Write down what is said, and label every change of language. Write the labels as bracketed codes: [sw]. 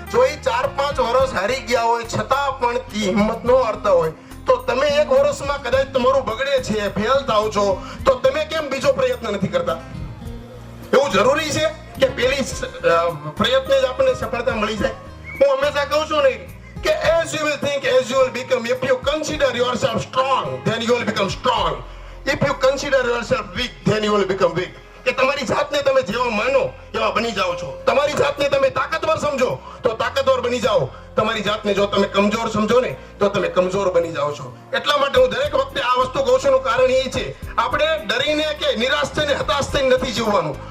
[gu] જો એ 4-5 વર્ષ હારી ગયા હોય છતાં પણ હિંમત ન હારતા હોય તો તમે 1 વર્ષમાં કદાચ તમારું બગડે છે, ફેલ થાવ છો, તો તમે કેમ બીજો પ્રયત્ન નથી કરતા? એવું જરૂરી છે કે પેલી પ્રયત્ને જ આપણને સફળતા મળી જાય? હું હંમેશા કહું છું ને કે [en] as you will think, as you will become. If you consider yourself strong, then you will become strong. If you consider yourself weak, then you will become weak. [gu] કે તમારી જાતને તમે જેવા માનો એવા બની જાઓ છો. તમારી જાતને તમે તાકાતવર સમજો તો તાકાતવર બની જાઓ. તમારી જાતને જો તમે કમજોર સમજો ને તો તમે કમજોર બની જાઓ છો. એટલા માટે હું દરેક વખતે આ વસ્તુ કહું છું. કારણ એ છે, આપણે ડરીને કે નિરાશ થઈને હતાશ થઈને નથી જીવવાનું.